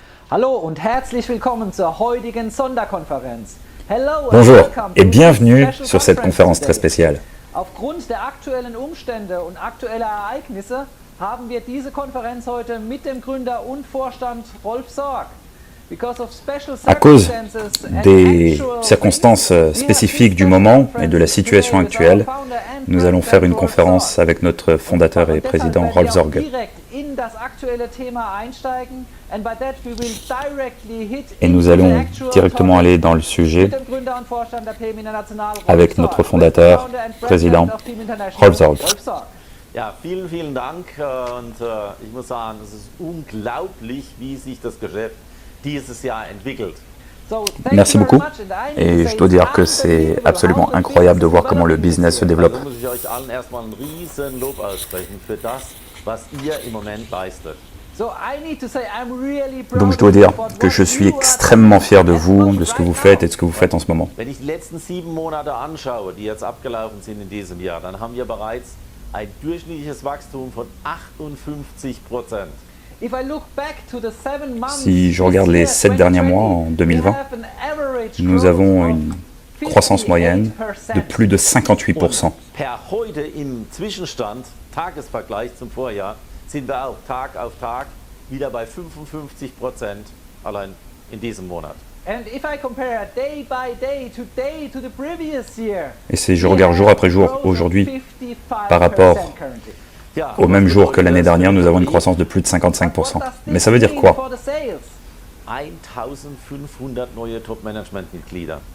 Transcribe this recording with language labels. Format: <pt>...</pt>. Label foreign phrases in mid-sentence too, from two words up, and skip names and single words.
<de>Hallo und herzlich willkommen zur heutigen Sonderkonferenz.</de> <fr>Bonjour et bienvenue sur cette conférence très spéciale.</fr> <de>Aufgrund der aktuellen Umstände und aktueller Ereignisse haben wir diese Konferenz heute mit dem Gründer und Vorstand Rolf Sorg.</de> <fr>À cause des circonstances spécifiques du moment et de la situation actuelle, nous allons faire une conférence avec notre fondateur et président Rolf Sorg. Et nous allons directement aller dans le sujet avec notre fondateur, président Rolf Sorg.</fr> <de>Ja, vielen Dank und ich muss sagen, es ist unglaublich, wie sich das Geschäft dieses Jahr entwickelt.</de> <fr>Merci beaucoup et je dois dire que c'est absolument incroyable de voir comment le business se développe.</fr> <de>Da muss ich euch allen erstmal ein riesen Lob aussprechen für das, was ihr im Moment leistet.</de> <fr>Donc je dois dire que je suis extrêmement fier de vous, de ce que vous faites et de ce que vous faites en ce moment.</fr> <de>Wenn ich die letzten 7 Monate anschaue, die jetzt abgelaufen sind in diesem Jahr, dann haben wir bereits ein durchschnittliches Wachstum von 58%.</de> <fr>Si je regarde les 7 derniers mois en 2020, nous avons une croissance moyenne de plus de 58%.</fr> <de>Per heute im Zwischenstand, Tagesvergleich zum Vorjahr, sind wir auch Tag auf Tag wieder bei 55% allein in diesem Monat.</de> <fr>Et si je regarde jour après jour, aujourd'hui, par rapport au même jour que l'année dernière, nous avons une croissance de plus de 55%. Mais ça veut dire quoi?</fr> <de>1500 neue Top-Management-Mitglieder.</de>